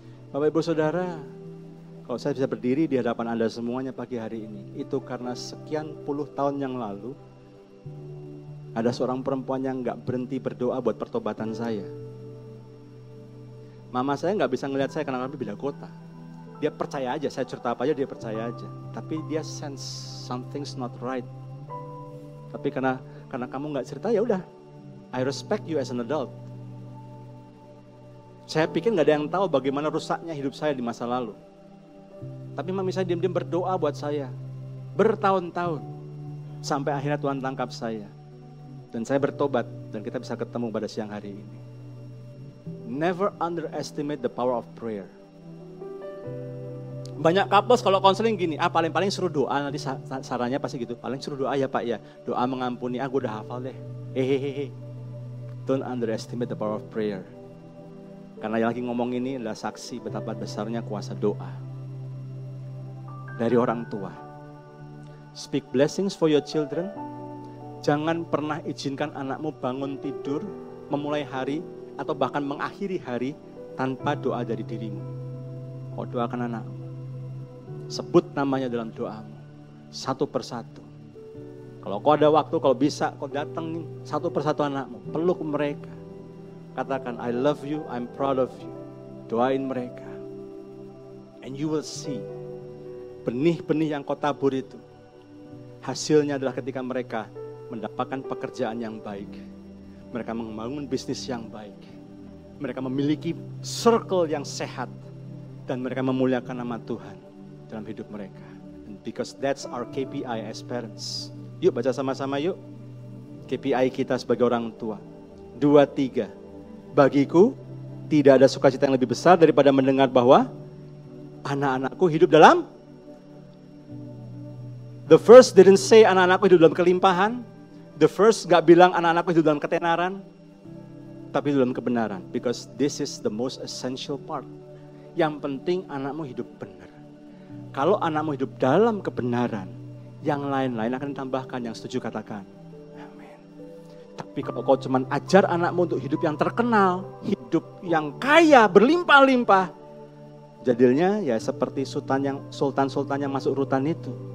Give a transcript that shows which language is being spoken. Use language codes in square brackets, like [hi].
[id] Bapak Ibu Saudara, kalau saya bisa berdiri di hadapan Anda semuanya pagi hari ini, itu karena sekian puluh tahun yang lalu, ada seorang perempuan yang gak berhenti berdoa buat pertobatan saya. Mama saya gak bisa ngelihat saya karena kami beda kota. Dia percaya aja, saya cerita apa aja dia percaya aja. Tapi dia [en] sense something's not right. [id] Tapi karena kamu gak cerita, ya udah, [en] I respect you as an adult. [id] Saya pikir gak ada yang tahu bagaimana rusaknya hidup saya di masa lalu. Tapi mami saya diam-diam berdoa buat saya. Bertahun-tahun. Sampai akhirnya Tuhan tangkap saya. Dan saya bertobat dan kita bisa ketemu pada siang hari ini. [en] Never underestimate the power of prayer. [id] Banyak couples kalau konseling gini, paling-paling suruh doa, nanti sarannya pasti gitu. Paling suruh doa ya Pak ya. Doa mengampuni, gue udah hafal deh. Hehehe. [en] Don't underestimate the power of prayer. [id] Karena yang lagi ngomong ini adalah saksi betapa besarnya kuasa doa. Dari orang tua. [en] Speak blessings for your children. [id] Jangan pernah izinkan anakmu bangun tidur, memulai hari, atau bahkan mengakhiri hari tanpa doa dari dirimu. Kau doakan anakmu. Sebut namanya dalam doamu. Satu persatu. Kalau kau ada waktu, kalau bisa, kau datangin satu persatu anakmu. Peluk mereka. [en] Katakan, I love you, I'm proud of you. [id] Doain mereka. [en] And you will see. [id] Benih-benih yang kau tabur itu. Hasilnya adalah ketika mereka mendapatkan pekerjaan yang baik. Mereka membangun bisnis yang baik. Mereka memiliki circle yang sehat. Dan mereka memuliakan nama Tuhan dalam hidup mereka. [en] And because that's our KPI as parents. [id] Yuk baca sama-sama yuk. KPI kita sebagai orang tua. 2, 3. Bagiku tidak ada sukacita yang lebih besar daripada mendengar bahwa anak-anakku hidup dalam. [en] The first didn't say [id] anak-anakku hidup dalam kelimpahan. [en] The first [id] gak bilang anak-anakku hidup dalam ketenaran. Tapi dalam kebenaran. [en] Because this is the most essential part. [id] Yang penting anakmu hidup benar. Kalau anakmu hidup dalam kebenaran, yang lain-lain akan ditambahkan. Yang setuju katakan. Amin. Tapi kalau kau cuma ajar anakmu untuk hidup yang terkenal, hidup yang kaya, berlimpah-limpah, jadinya ya seperti sultan-sultan yang masuk rutan itu.